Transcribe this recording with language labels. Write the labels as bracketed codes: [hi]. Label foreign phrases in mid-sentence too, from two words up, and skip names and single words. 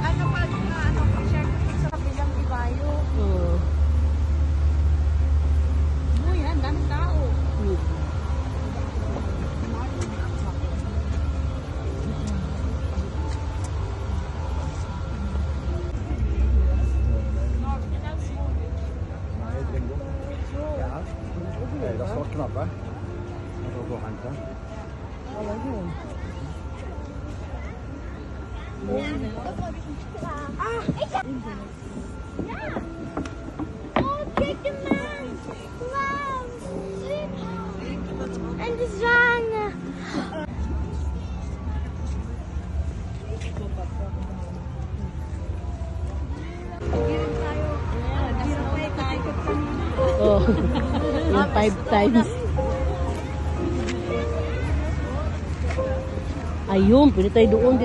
[tl] Ano pa i-share ko sa kabilang ibayo. Oh. Uy, ang dami tao. [nl] Dat is wel knap, hè? Dat is ook wel handig, hè? Oh, kijk hem aan. Wauw. En de zwanen. Oh. [tl] Yung 5 times. Ayun, pwede tayo doon din.